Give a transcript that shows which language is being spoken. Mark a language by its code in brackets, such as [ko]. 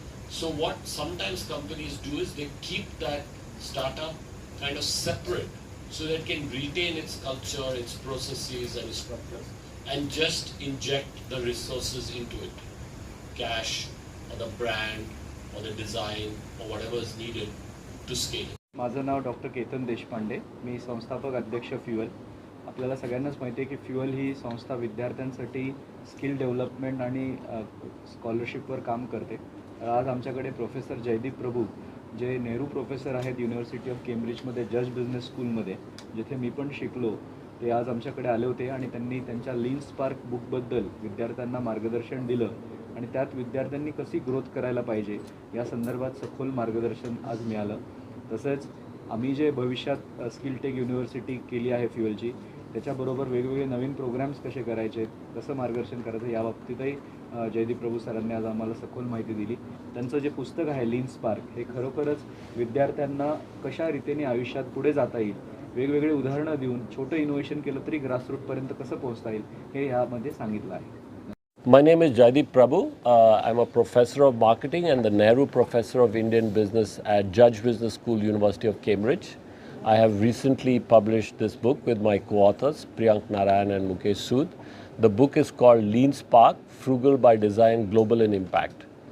[en] So what sometimes companies do is they keep that startup kind of separate so that it can retain its culture, its processes and its structures, and just inject the resources into it. Cash or the brand or the design or whatever is needed to scale it. [mr] माझं नाव doctor Ketan Deshpande, मी संस्थापक अध्यक्ष fuel. आपल्याला सगळ्यांनाच माहिती आहे की fuel ही संस्था विद्यार्थ्यांसाठी स्किल डेव्हलपमेंट आणि स्कॉलरशिपवर काम करते. आज आमच्याकडे प्रोफेसर जयदीप प्रभू, जे नेहरू प्रोफेसर आहेत युनिव्हर्सिटी ऑफ केम्ब्रिजमध्ये जज बिझनेस स्कूलमध्ये, जिथे मी पण शिकलो, ते आज आमच्याकडे आले होते आणि त्यांनी त्यांच्या लीन स्पार्क बुकबद्दल विद्यार्थ्यांना मार्गदर्शन दिलं आणि त्यात विद्यार्थ्यांनी कशी ग्रोथ करायला पाहिजे या संदर्भात सखोल मार्गदर्शन आज मिळालं. तसंच आम्ही जे भविष्यात स्किल टेक युनिव्हर्सिटी केली आहे फ्युअलची, त्याच्याबरोबर वेगवेगळे नवीन प्रोग्राम्स कसे करायचे, कसं मार्गदर्शन करायचं याबाबतीतही जयदीप प्रभू सरांनी आज आम्हाला सखोल माहिती दिली. त्यांचं जे पुस्तक आहे लीन स्पार्क, हे खरोखरच विद्यार्थ्यांना कशा रीतीने आयुष्यात पुढे जाता येईल, वेगवेगळे उदाहरणं देऊन छोटं इनोव्हेशन केलं तरी ग्रासरूटपर्यंत कसं पोहोचता येईल हे यामध्ये सांगितलं आहे. [en] My name is Jaideep Prabhu. I'm a professor of marketing and the Nehru Professor of Indian Business at Judge Business School, University of Cambridge. I have recently published this book with my co-authors, Priyank Narayan and Mukesh Sood. The book is called Lean Spark, Frugal by Design, Global in Impact.